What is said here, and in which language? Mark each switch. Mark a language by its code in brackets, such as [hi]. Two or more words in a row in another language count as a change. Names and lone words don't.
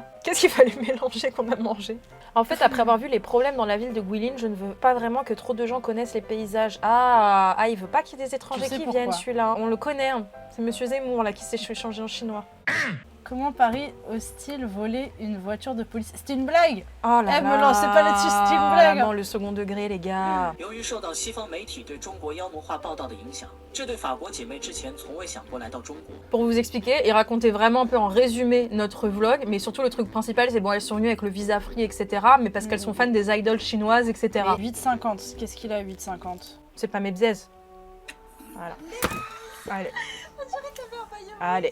[fr] Qu'est-ce qu'il fallait mélanger qu'on a mangé? En fait, après avoir vu les problèmes dans la ville de Guilin, je ne veux pas vraiment que trop de gens connaissent les paysages. Ah, il veut pas qu'il y ait des étrangers Tu sais qui pourquoi? viennent, celui-là. On le connaît. Hein. C'est Monsieur Zemmour, là, qui s'est changé en chinois. Comment Paris ose-t-il voler une voiture de police? C'était une blague! Oh là Eh, me là. lancez pas là-dessus, c'est une blague. Vraiment, le second degré, les gars. [zh] 由于受到西方媒体对中国妖魔化报道的影响，这对法国姐妹之前从未想过来到中国。 [fr] Pour vous expliquer et raconter vraiment un peu en résumé notre vlog, mais surtout le truc principal, c'est bon, elles sont venues avec le [en] visa free, [fr] etc. Mais parce qu'elles sont fans des idoles chinoises, etc. Et 8,50. Qu'est-ce qu'il a 8,50? C'est pas mes bzaises. Voilà. Allez. Allez.